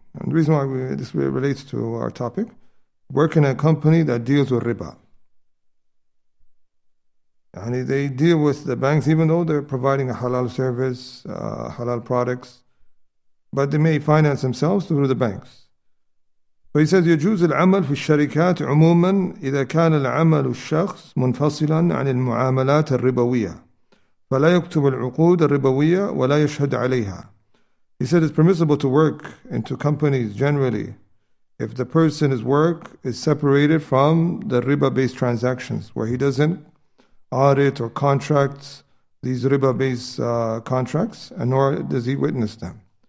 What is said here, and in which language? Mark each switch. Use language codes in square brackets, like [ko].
[en] And the reason why this relates to our topic, working in a company that deals with riba. And they deal with the banks, even though they're providing a halal service, halal products, but they may finance themselves through the banks. [ar] So he says يجوز العمل في الشركات عموما إذا كان العمل الشخص منفصلا عن المعاملات الربوية فلا يكتب العقود الربوية ولا يشهد عليها. [en] He said it's permissible to work into companies generally if the person's work is separated from the riba-based transactions, where he doesn't audit or contract these riba-based contracts, and nor does he witness them.